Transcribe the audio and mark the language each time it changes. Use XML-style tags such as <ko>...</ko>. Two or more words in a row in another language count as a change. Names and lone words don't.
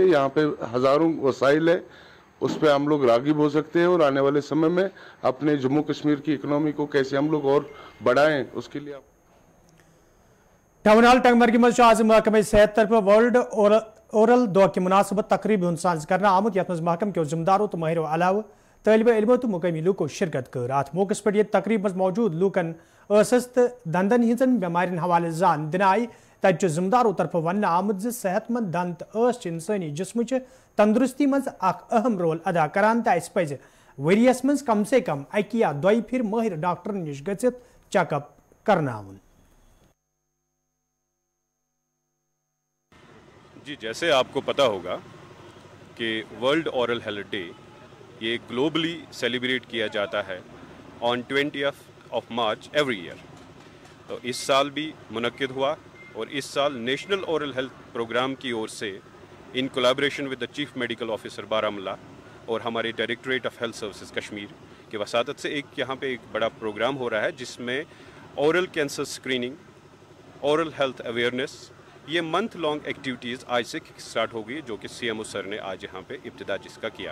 <hi>यहाँ पे हज़ारों वसाइल है, उस पर हम लोग रागिब हो सकते हैं और आने वाले समय में अपने जम्मू कश्मीर की इकोनॉमी को कैसे हम लोग और बढ़ाएं उसके लिए</hi> <ks>टाउन टंगमर्गी मज आज महकमे सेहत तरफ वर्ल्ड ओरल दह की मुनासबत तकरीब साज कर आमुत यथ मज महकम के जिम्मेदारों तो माहिरों अलाव तलब इल्मो तो मुकामी लूको शिरकत कर अत मौके पे ये तकरीब मज मौजूद लूकन दंदन हिंजन बेमारिन हवाले जान दिन आई तत जिम्मेदारों तरफ वन आमुत सेहतमंद दंत इंसानी जिस्म तंदुरुस्ती मज अहम रोल अदा करान तो अस पज वरियस मज कम से कम अकि या दोई फिर माहिर डॉक्टर निश गचित चेकअप करनाउन।</ks> <hi>जी, जैसे आपको पता होगा कि वर्ल्ड ओरल हेल्थ डे ये</hi> <en>globally celebrate</en> <hi>किया जाता है</hi> <en>on 20th of March every year.</en> <hi>तो इस साल भी मुनक्किद हुआ और इस साल नेशनल ओरल हेल्थ प्रोग्राम की ओर से</hi> <en>in collaboration with the chief medical officer</en> <hi>बारामुल्ला और हमारे डायरेक्टरेट ऑफ हेल्थ सर्विसेज कश्मीर के वसातत से एक यहाँ पे एक बड़ा प्रोग्राम हो रहा है जिसमें</hi> <en>oral cancer screening, oral health awareness,</en> <hi>ये</hi> <en>month long activities</en> <hi>आज से स्टार्ट हो गई जो कि CMO सर ने आज यहाँ पे इब्तिदा जिसका किया।</hi>